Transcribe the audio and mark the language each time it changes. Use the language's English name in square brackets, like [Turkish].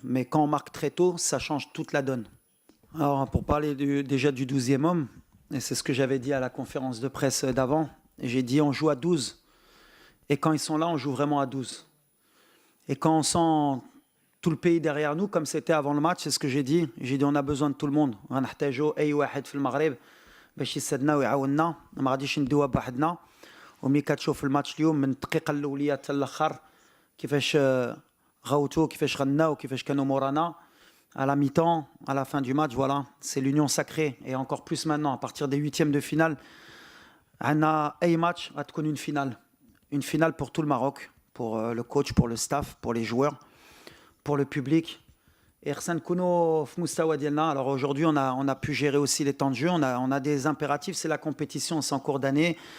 [French] Mais quand on marque très tôt, ça change toute la donne. Alors, pour parler déjà du 12e homme, et c'est ce que j'avais dit à la conférence de presse d'avant, j'ai dit on joue à 12. Et quand ils sont là, on joue vraiment à 12. Et quand on sent tout le pays derrière nous, comme c'était avant le match, c'est ce que j'ai dit. J'ai dit on a besoin de tout le monde. [Arabic] غنحتاجوا اي واحد في المغرب باش يسدنا ويعاوننا, ما غاديش ندوها بوحدنا. وملي كتشوف الماتش اليوم من الدقيقه الاوليه حتى الاخر كيفاش غوتوا, كيفاش غناو, كيفاش كانوا مورانا [French] à la mi-temps, à la fin du match, voilà, c'est l'union sacrée. Et encore plus maintenant, à partir des huitièmes de finale, on a un match à connaître une finale pour tout le Maroc, pour le coach, pour le staff, pour les joueurs, pour le public. Et alors aujourd'hui, on a pu gérer aussi les temps de jeu. On a des impératifs, c'est la compétition, c'est en cours d'année.